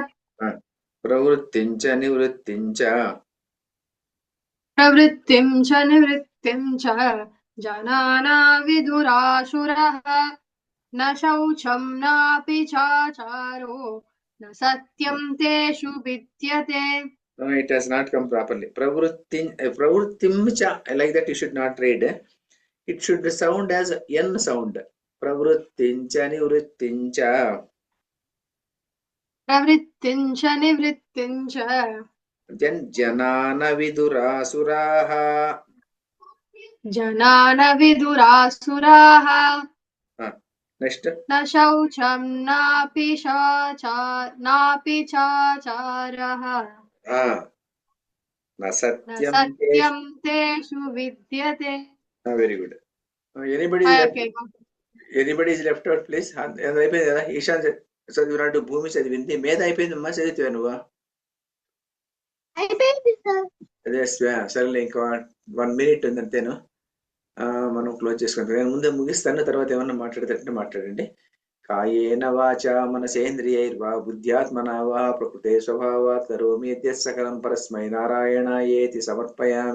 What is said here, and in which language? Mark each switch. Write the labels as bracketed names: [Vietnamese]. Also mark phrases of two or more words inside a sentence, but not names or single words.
[Sanskrit] ప్రవృత్తించ నివృత్తించ. ప్రవృత్తిం చ నివృత్తిం చ జనానా విదురాసురః. న శౌచం నాపి చాచారో న సత్యం తేషు విద్యతే. [English] It has not come properly. Pravrittimcha, like that you should not read. It should sound as N sound. [Sanskrit] प्रवृत्तिंच निवृत्तिंच. ప్రవృత్తిం చ నివృత్తిం చ Then जनान विदुरासुराः. జనాన విదురాసురాః. [English] Next. [Sanskrit] న శౌచం నాపి చాచారః Na న satyam. సత్యం తేషు విద్యతే. [English] Very good. Anybody is left out, please. [Telugu] అయిపోయింది కదా. ఈశాన్ చదివినట్టు భూమి చదివింది. మీద అయిపోయిందమ్మా, చదివితే నువ్వు. అయిపోయింది సార్. అదే సరేలే, ఇంకా 1 minute ఉంది అంతేను. మనం క్లోజ్ చేసుకుంటాం. నేను ముందే ముగిస్తాను, తర్వాత ఏమన్నా మాట్లాడేటట్టు మాట్లాడండి. [Sanskrit] కాయేన వాచా మనసేంద్రియైర్వా బుద్ధ్యాత్మనా వా ప్రకృతే స్వభావాత్ కరోమి యద్యత్ సకలం పరస్మై నారాయణాయేతి సమర్పయామి.